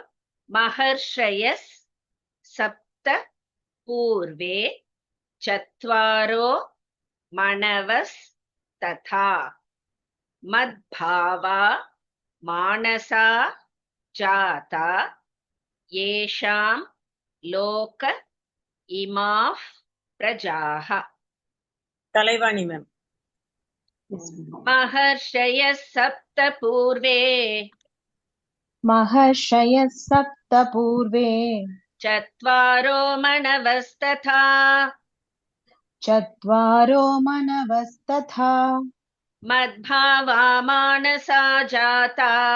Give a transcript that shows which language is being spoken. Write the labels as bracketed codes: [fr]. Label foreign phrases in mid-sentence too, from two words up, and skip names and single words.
[sa] महर्षयस् सप्त पूर्वे चत्वारो मनवस् तथा मद्भावा मानसा जाता येषां लोक इमाः प्रजाः. [ta] கலைவாணி மேம். [sa] महर्षयस् सप्त पूर्वे महर्षयः सप्त पूर्वे चत्वारो मनवस्तथा चत्वारो मनवस्तथा मद्भावा मानसा जाता